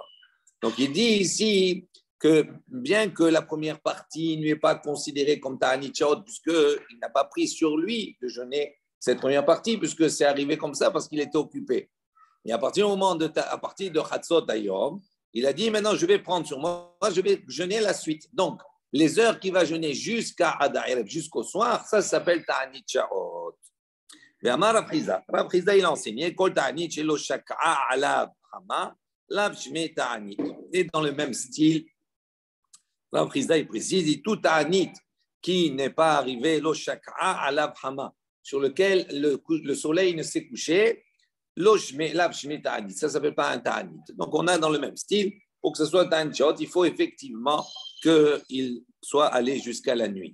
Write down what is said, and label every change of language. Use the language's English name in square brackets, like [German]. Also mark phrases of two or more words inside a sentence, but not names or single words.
[French] Donc, il dit ici que bien que la première partie ne lui est pas considérée comme [Hebrew] תענית שעות, [French] puisqu'il n'a pas pris sur lui de jeûner cette première partie, puisque c'est arrivé comme ça parce qu'il était occupé. Et à partir de [Hebrew] חצות היום, [French] il a dit, maintenant, je vais prendre sur moi, je vais jeûner la suite. Donc, les heures qu'il va jeûner jusqu'à Ad-Ha'erev, jusqu'au soir, ça s'appelle [Hebrew] תענית שעות. [French] Mais Amar Rav Chizda, il a enseigné [Hebrew] כל תענית שלא שקעה עליו החמה לאו שמה תענית. [French] Et dans le même style, Rav Chizda, il précise, il dit tout Ta'anit qui n'est pas arrivé, [Hebrew] לא שקעה עליו החמה, [French] sur lequel le soleil ne s'est couché, [Hebrew] לאו שמה תענית. [French] Ça ne s'appelle pas un Ta'anit. Donc on a dans le même style, pour que ce soit [Hebrew] תענית שעות, [French] il faut effectivement qu'il soit allé jusqu'à la nuit.